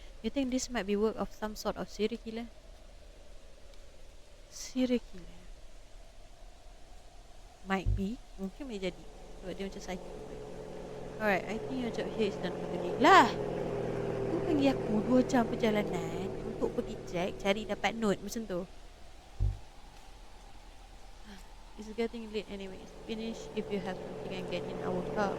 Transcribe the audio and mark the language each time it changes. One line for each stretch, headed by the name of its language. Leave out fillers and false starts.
English: You think this might be work of some sort of serial killer? Serial killer might be.
Malay: Mungkin boleh jadi sebab dia macam psycho.
English: Alright, I think your job here is done for today.
Malay: Lah, tu panggil aku 2 jam perjalanan untuk pergi check, cari dapat note macam tu.
English: It's getting late anyways. Finish if you have something and get in our car.